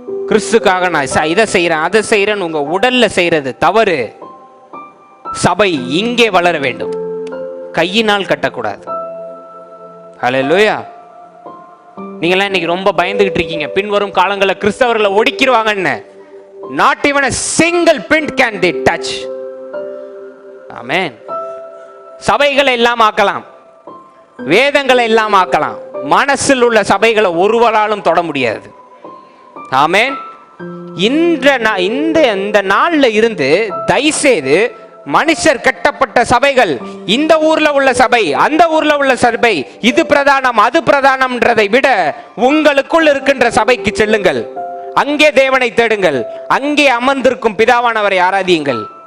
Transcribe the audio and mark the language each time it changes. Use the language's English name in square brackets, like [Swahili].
[Tamil] கிறிஸ்துக்காக நான் இதை செய்யறேன் அதை செய்யறேன்னு உங்க உடல்ல செய்யறது தவறு. சபை இங்கே வளர வேண்டும், கையினால் கட்டக்கூடாது. ஹல்லேலூயா. நீங்களாம் இன்னைக்கு ரொம்ப பயந்துகிட்டு இருக்கீங்க, பின்வரும் காலங்களில் கிறிஸ்தவர்களை ஒடுக்கிடுவாங்கன்னு. [English] Not even a single pin can they touch. Amen. [Tamil] சபைகளை எல்லாம் ஆக்கலாம், வேதங்களை எல்லாம் ஆக்கலாம், மனசில் உள்ள சபைகளை ஒருவராலும் தொட முடியாது. ஆமென். இந்த நாள்ல இருந்து தயவுசெய்து மனுஷர் கட்டப்பட்ட சபைகள், இந்த ஊர்ல உள்ள சபை, அந்த ஊர்ல உள்ள சபை, இது பிரதானம் அது பிரதானம்ன்றதை விட உங்களுக்குள் இருக்கின்ற சபைக்கு செல்லுங்கள், அங்கே தேவனை தேடுங்கள், அங்கே அமர்ந்திருக்கும் பிதாவானவரை ஆராதியுங்கள்.